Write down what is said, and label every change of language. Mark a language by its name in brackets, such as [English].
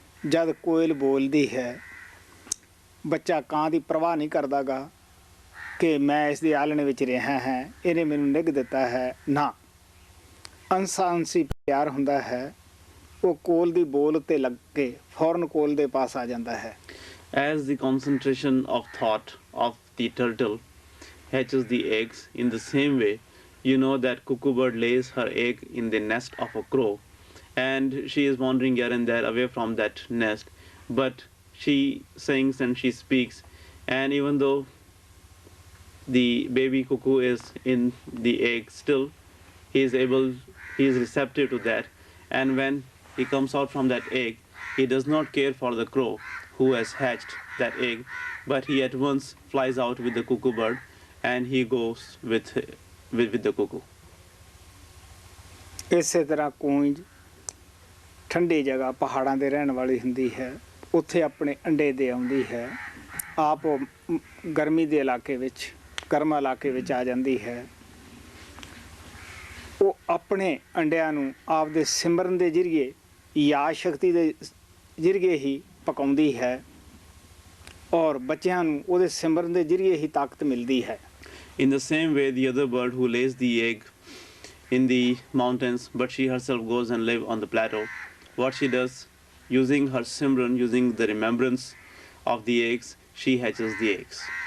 [Punjabi] ਜਦ ਕੋਇਲ ਬੋਲਦੀ ਹੈ, ਬੱਚਾ ਕਾਂ ਦੀ ਪਰਵਾਹ ਨਹੀਂ ਕਰਦਾਗਾ ਕਿ ਮੈਂ ਇਸ ਦੇ ਆਲਣੇ ਵਿੱਚ ਰਿਹਾ ਹਾਂ, ਇਹਨੇ ਮੈਨੂੰ ਨਿੱਘ ਦਿੱਤਾ ਹੈ। ਨਾ, ਅੰਸਾਂਸੀ ਪਿਆਰ ਹੁੰਦਾ ਹੈ। ਉਹ ਕੋਲ ਦੀ ਬੋਲ ਉੱਤੇ ਲੱਗ ਕੇ ਫੌਰਨ ਕੋਲ ਦੇ ਪਾਸ ਆ ਜਾਂਦਾ ਹੈ। [English] As the concentration of thought of the turtle hatches the eggs, in the same way, you know that cuckoo bird lays her egg in the nest of a crow, and she is wandering here and there away from that nest, but she sings and she speaks, and even though the baby cuckoo is in the egg, still he is receptive to that, and when he comes out from that egg, he does not care for the crow who has hatched that egg, but he at once flies out with the cuckoo bird, and he goes with the cuckoo. [Punjabi] ਇਸੇ ਤਰ੍ਹਾਂ ਕੂੰਜ ਠੰਡੀ ਜਗ੍ਹਾ ਪਹਾੜਾਂ ਦੇ ਰਹਿਣ ਵਾਲੀ ਹੁੰਦੀ ਹੈ, ਉੱਥੇ ਆਪਣੇ ਅੰਡੇ ਦੇ ਆਉਂਦੀ ਹੈ। ਆਪ ਉਹ ਗਰਮੀ ਦੇ ਇਲਾਕੇ ਵਿੱਚ, ਗਰਮ ਇਲਾਕੇ ਵਿੱਚ ਆ ਜਾਂਦੀ ਹੈ। ਉਹ ਆਪਣੇ ਅੰਡਿਆਂ ਨੂੰ ਆਪਦੇ ਸਿਮਰਨ ਦੇ ਜ਼ਰੀਏ, ਯਾਦ ਸ਼ਕਤੀ ਦੇ ਜ਼ਰੀਏ ਹੀ ਪਕਾਉਂਦੀ ਹੈ, ਔਰ ਬੱਚਿਆਂ ਨੂੰ ਉਹਦੇ ਸਿਮਰਨ ਦੇ ਜ਼ਰੀਏ ਹੀ ਤਾਕਤ ਮਿਲਦੀ ਹੈ। [English] In the same way, the other bird who lays the egg in the mountains, but she herself goes and lives on the plateau, what she does, using her simran, using the remembrance of the eggs, she hatches the eggs.